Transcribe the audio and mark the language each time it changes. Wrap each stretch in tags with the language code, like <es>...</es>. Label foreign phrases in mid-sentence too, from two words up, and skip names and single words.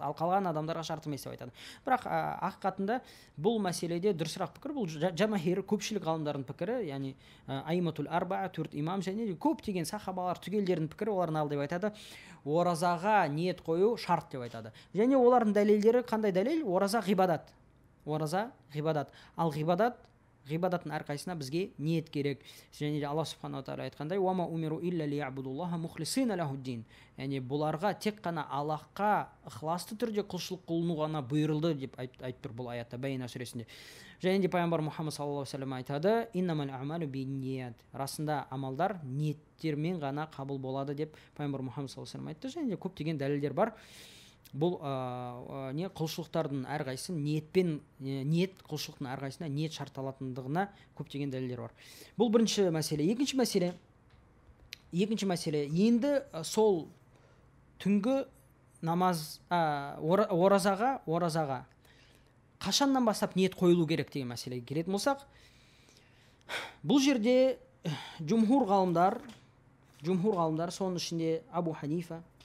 <kk>Ал қалған адамдарға шарт емес деп айтады. Бірақ ақиқатында бұл мәселеде дұрысырақ пікір, бұл жамахир, көпшілік ғалымдардың пікірі, яғни</kk> <ar>الأئمة الأربعة,</ar> <kk>4 имам және көптеген сахабалар түгелдердің пікірі, олардың алды деп айтады, оразаға ниет қою шарт деп айтады. Және олардың дәлелдері қандай дәлел? Ораза ғибадат. Ораза ғибадат. Ал ғибадаттың әрқайсысына бізге ниет керек. Және де Алла</kk> <ar>سبحانه وتعالى</ar> <kk>айтқандай:</kk> <ar>"وما أمروا إلا ليعبدوا الله مخلصين له الدين".</ar> <kk>Яғни бұларға тек қана Аллахқа ықыласты түрде құлшылық қылыну ғана бұйырылды деп айтып тұр бұл аятта, Байна сүресінде. Және де пайғамбар Мұхаммад</kk> <ar>صلى الله عليه وسلم</ar> <kk>айтады:</kk> <ar>"إنما الأعمال بالنيات".</ar> <kk>Расында амалдар ниеттермен ғана қабыл болады деп пайғамбар Мұхаммад</kk> <ar>صلى الله عليه وسلم</ar> <kk>айтты. Және де көптеген дәлелдер бар. Бұл құлшылықтардың әрқайсысы ниет құлшылықтың әрқайсысына ниет шартталатындығына көптеген дәлелдер бар. Бұл бірінші мәселе. Екінші мәселе, енді сол түнгі намаз оразаға қашаннан бастап ниет қойылу керек деген мәселеге келетін болсақ, бұл жерде жумхур ғалымдар, соның ішінде Абу Ханифа</kk>